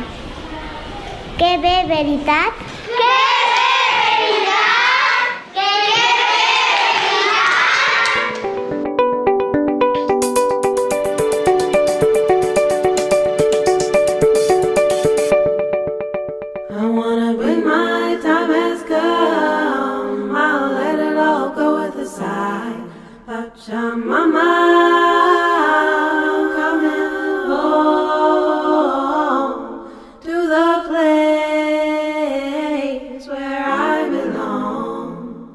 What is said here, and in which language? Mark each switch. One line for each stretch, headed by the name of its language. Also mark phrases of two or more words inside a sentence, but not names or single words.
Catalan: Que bé, veritat? Que bé, veritat? Que bé,
English: I wanna when my time has come, I'll let it all go with a sigh. Pachamama, I'm coming home to the place where I belong.